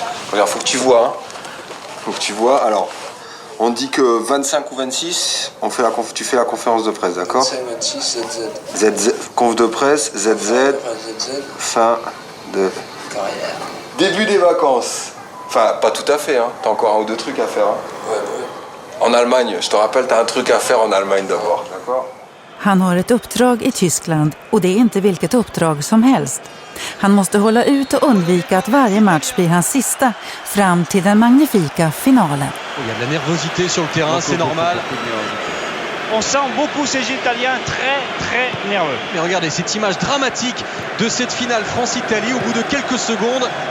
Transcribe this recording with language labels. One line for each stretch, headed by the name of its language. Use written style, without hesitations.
French: Regarde, faut que tu vois. Hein. Faut que tu vois. Alors, on dit que 25 ou 26, tu fais la conférence de presse, d'accord? 25, 26, ZZ. ZZ, conf de presse, ZZ, fin de carrière. Début des vacances. Enfin, pas tout à fait, hein. T'as encore 1 ou 2 trucs à faire. Hein. Ouais. En Allemagne, je te rappelle, t'as un truc à faire en Allemagne d'abord, d'accord?
Swedish: Han har ett uppdrag i Tyskland och det är inte vilket uppdrag som helst. Han måste hålla ut och undvika att varje match blir hans sista fram till den magnifika finalen.
French: Il y a de la nervosité sur le terrain, c'est normal. On sent beaucoup ces Italiens très nerveux. Mais regardez cette image dramatique de cette finale France-Italie au bout de quelques secondes.